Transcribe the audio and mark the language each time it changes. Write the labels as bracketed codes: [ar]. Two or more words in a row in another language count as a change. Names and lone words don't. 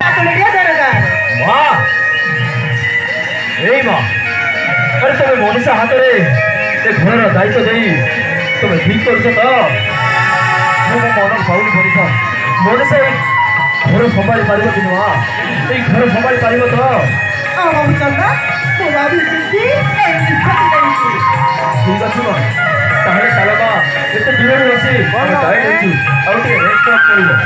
[or] ମା ଏଇ ମା ଆରେ ତୁମେ ମନୀଷା ହାତରେ ଏ ଘରର ଦାୟିତ୍ୱ ଦେଇ ତୁମେ ଠିକ କରୁଛ ତ ମୁଁ ମୋ ମନ ପାଉନି ମଣିଷ ମଣିଷ ଏଇ ଘର ସମ୍ଭାଳି ପାରିବ କି ମା ଏଇ ଘର ସମ୍ଭାଳି ପାରିବ ତ ଠିକ ଅଛି ମା ତାହେଲେ ଚାଲ ମା ଏତେ ଦୂରରୁ ବସି ଆମେ ଯାଇ ନେଇଛୁ ଆଉ ଟିକେ ରେଷ୍ଟ ପଡ଼ିବ